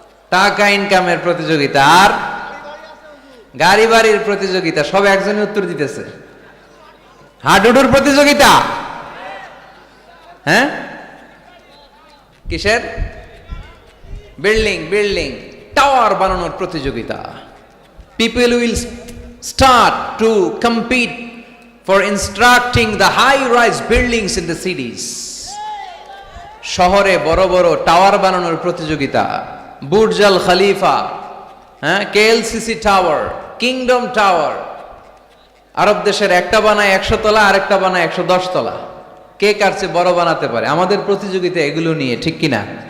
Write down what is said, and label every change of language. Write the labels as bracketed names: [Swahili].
[Bangla] টাকা ইনকামের প্রতিযোগিতা, আর গাড়ি বাড়ির প্রতিযোগিতা। সব একজনই উত্তর দিতেছে। হাডুডুর প্রতিযোগিতা। হ্যাঁ, কিসের? বিল্ডিং বিল্ডিং টাওয়ার বানানোর প্রতিযোগিতা। [English] People will start to compete for constructing the high-rise buildings in the cities. [Bangla] শহরে বড় বড় টাওয়ার বানানোর প্রতিযোগিতা। বুর্জ আল খলিফা, হ্যাঁ, KLCC টাওয়ার, কিংডম টাওয়ার। আরব দেশের একটা বানায় 100 তলা, আরেকটা বানায় 110 তলা। কে কার চেয়ে বড় বানাতে পারে? আমাদের প্রতিযোগিতা এগুলো নিয়ে, ঠিক কিনা?